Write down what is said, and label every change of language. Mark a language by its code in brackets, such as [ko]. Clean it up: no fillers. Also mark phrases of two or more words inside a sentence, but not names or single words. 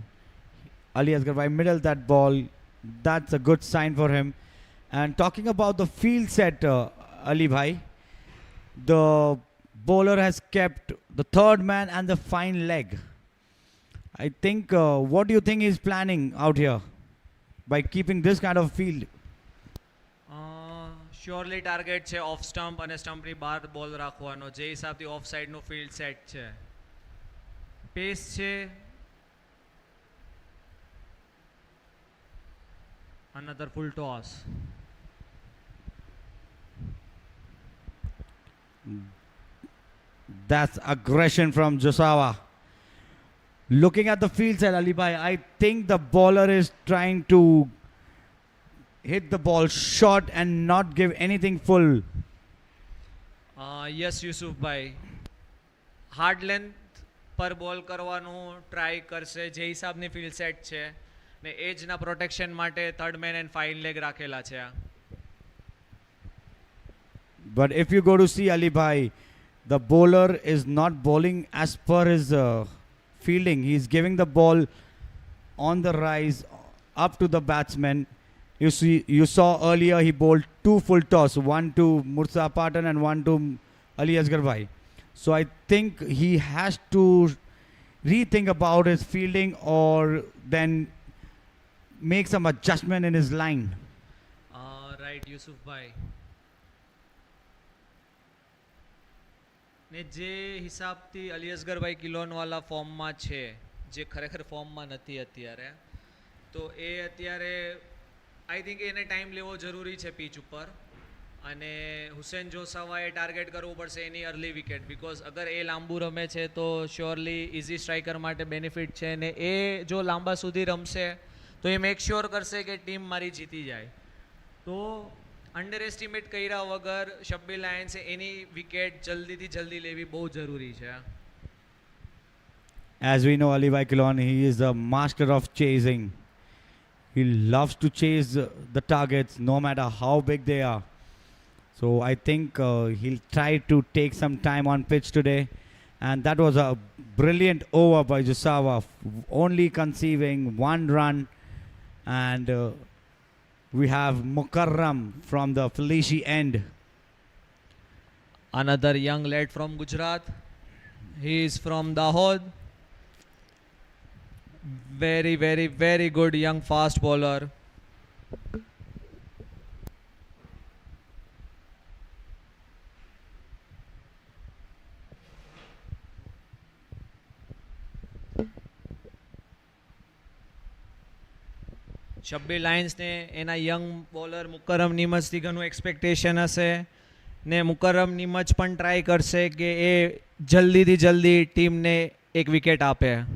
[en] Ali Asghar Bhai middle that ball. That's a good sign for him. And talking about the field set, Ali Bhai, the bowler has kept the third man and the fine leg. I think, what do you think he's planning out here by keeping this kind of field? surely target [gu] છે [en] off stump [gu] અને સ્ટમ્પની બહાર બોલ રાખવાનો, જે હિસાબથી ઓફ સાઈડનું [en] field set [gu] છે. પેસ છે, [en] another full toss. That's aggression from Josawa. Looking at the field side, Ali Bhai, I think the bowler is trying to hit the ball short and not give anything full. [gu] યસ યુસુફભાઈ, [en] hard length [gu] પર બોલ કરવાનું ટ્રાય કરશે, જે હિસાબની [en] field set [gu] છે ને એજના પ્રોટેક્શન માટે [en] third man and fine leg [gu] રાખેલા છે. [en] But if you go to see Ali Bhai, the bowler is not bowling as per his fielding. He's giving the ball on the rise up to the batsman. You saw earlier he bowled two full toss, one to Murtaza Patan and one to Ali Asghar Bhai. So I think he has to rethink about his fielding or then make some adjustment in his line. [gu] રાઈટ યુસુફભાઈ, ને જે હિસાબથી અલી અસગરભાઈ કિલોનવાલા ફોર્મમાં છે, જે ખરેખર ફોર્મમાં નથી અત્યારે, તો એ અત્યારે [en] I think [gu] એને ટાઈમ લેવો જરૂરી છે પીચ ઉપર. અને હુસેન જોસાવાએ ટાર્ગેટ કરવું પડશે એની [en] early wicket, [gu] બિકોઝ અગર એ લાંબુ રમે છે તો [en] surely easy striker [gu] માટે બેનિફિટ છે. ને એ જો લાંબા સુધી રમશે તો એ [en] make sure [gu] કરશે કે ટીમ મારી જીતી જાય. તો [en] under estimate [gu] કર્યા વગર શબ્બીર લાયન્સે એની વિકેટ જલ્દીથી જલ્દી લેવી બહુ જરૂરી છે. [en] As we know, Ali Bhai Kilon, he is a master of chasing. He loves to chase the targets no matter how big they are. So I think he'll try to take some time on pitch today. And that was a brilliant over by Josawa, only conceiving one run. And we have Mukarram from the Felici end. Another young lad from Gujarat. He is from Dahod. Very, very, very good young fast bowler. [gu] શબ્બીર લાયન્સને એના [en] young bowler [gu] મુકરમ નિમજથી ઘણું એક્સપેક્ટેશન હશે, ને મુકરમ નિમજ પણ ટ્રાય કરશે કે એ જલ્દીથી જલ્દી ટીમને એક વિકેટ આપે.